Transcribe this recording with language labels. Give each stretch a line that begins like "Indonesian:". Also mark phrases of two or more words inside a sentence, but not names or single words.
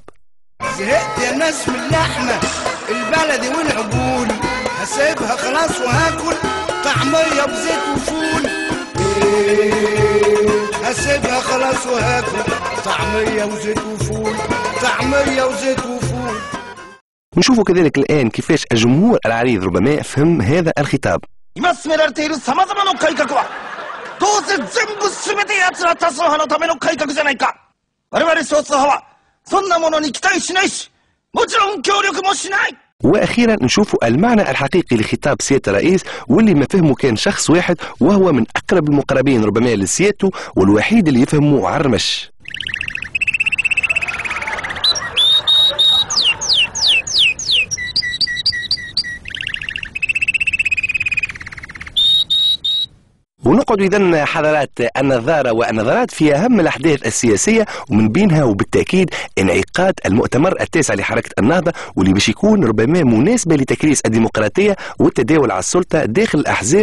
Arabic: زهقت يا ناس من اللحمة البلدي والعجول، هسيبها خلاص وهاكل طعمية بزيت وفول. هسيبها خلاص وهاكل طعمية وزيت وفول، طعمية وزيت وفول. نشوفوا كذلك الآن كيفاش الجمهور العريض ربما فهم هذا الخطاب.
Japanese: 今進められている様々な改革はどうせ全部全て奴ら多数派のための改革じゃないか。我々少数派はそんなものに期待しないし、もちろん協力もしない。
Arabic: واخيرا نشوفوا المعنى الحقيقي لخطاب سيادة الرئيس، واللي ما فهمه كان شخص واحد وهو من اقرب المقربين ربما لسيادته والوحيد اللي يفهمه عرمش. ونقعد إذن حضرات النظارة والنظرات في أهم الأحداث السياسية، ومن بينها وبالتأكيد انعقاد المؤتمر التاسع لحركة النهضة، واللي باش يكون ربما مناسبة لتكريس الديمقراطية والتداول على السلطة داخل الأحزاب.